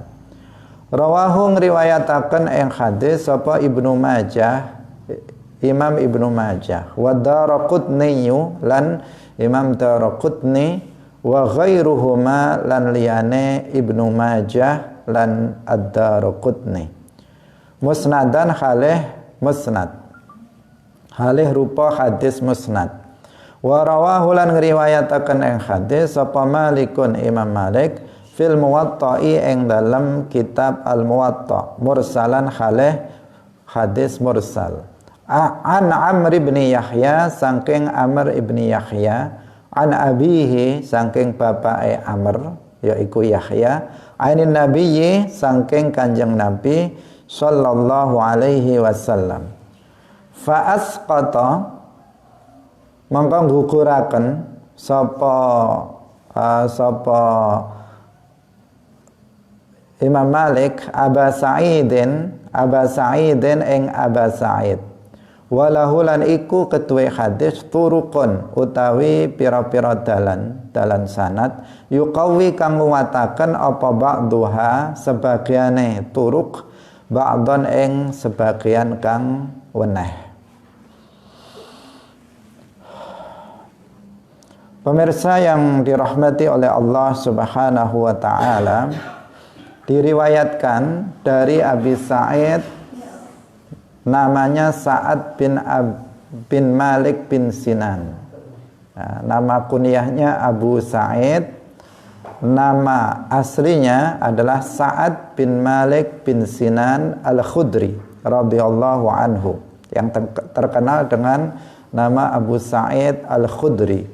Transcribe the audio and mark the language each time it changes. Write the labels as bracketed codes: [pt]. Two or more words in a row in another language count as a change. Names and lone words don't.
[jv] Rawahu ngriwayataken ing hadis sapa Ibnu Majah, Imam Ibnu Majah, wa Daraqutni lan Imam Daraqutni [ar] وغيرهما [jv] lan liyane Ibnu Majah lan Ad-Daraqutni. Musnadan halih musnad. Halih rupa hadis musnad. Wa rawahu lan ngriwayataken ing hadis sapa Malikun Imam Malik fil Muwatta'i ing dalam kitab Al-Muwatta mursalan halih hadis mursal. An Amr ibn Yahya saking Amr ibn Yahya, [ar] عن أبيه [jv] saking bapake Amr yaiku Yahya, [ar] عن النبي [jv] saking Kanjeng Nabi [ar] صلى الله عليه وسلم. فأسقط [jv] mangka ngukuraken sapa Imam Malik Aba Sa'idin ing Aba Sa'id. Walahu lan iku ketuwe hadis turukun utawi pira-pira dalan sanad yuqawi kang nguwataken apa ba'duha sebagiane turuk ba'don ing sebagian kang weneh. [id] Pemirsa yang dirahmati oleh Allah [ar] سبحانه وتعالى, [id] diriwayatkan dari Abi Sa'id namanya Sa'ad bin Malik bin Sinan. Nah, nama kunyahnya Abu Sa'id, nama aslinya adalah Sa'ad bin Malik bin Sinan Al-Khudri [ar] رضي الله عنه, [id] yang terkenal dengan nama Abu Sa'id Al-Khudri.